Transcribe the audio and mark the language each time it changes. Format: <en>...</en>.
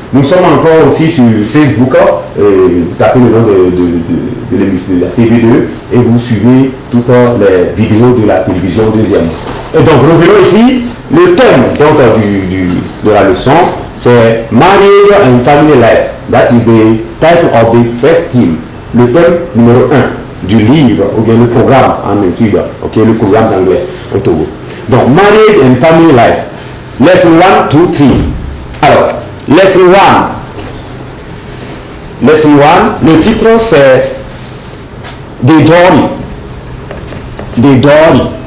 <fr>Nous sommes encore aussi sur Facebook, vous tapez le nom de la TV2 et vous suivez toutes les vidéos de la télévision deuxième. Et donc revenons ici, le thème donc, de la leçon c'est Marriage and Family Life.</fr> <en>That is the title of the first theme.</en> <fr>Le thème numéro 1 du livre ou bien le programme en études, okay, le programme d'anglais au Togo.</fr> <en>Donc, Marriage and Family Life. Lesson 1, 2, 3. Alors, Lesson 1.</en> <fr>Lesson 1, le titre c'est Des Dory. Des Dory.</fr>